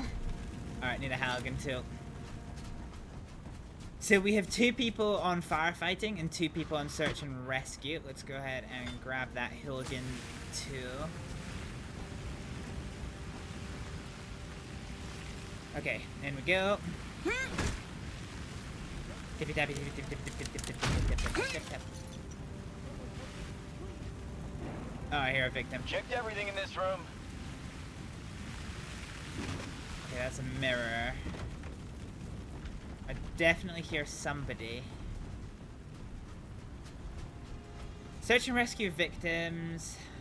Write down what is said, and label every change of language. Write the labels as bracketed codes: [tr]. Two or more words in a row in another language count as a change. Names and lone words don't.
[en] Alright, need a Halligan too. So we have 2 people on firefighting and 2 people on search and rescue. Let's go ahead and grab that Hibblejaybob too. Okay, in we go. Tippy tappy tippy tip tip tip tip tip tip tip tip tip tip. Oh, I hear a victim. Checked everything in this room. Okay, that's a mirror. I definitely hear somebody. Search and rescue victims.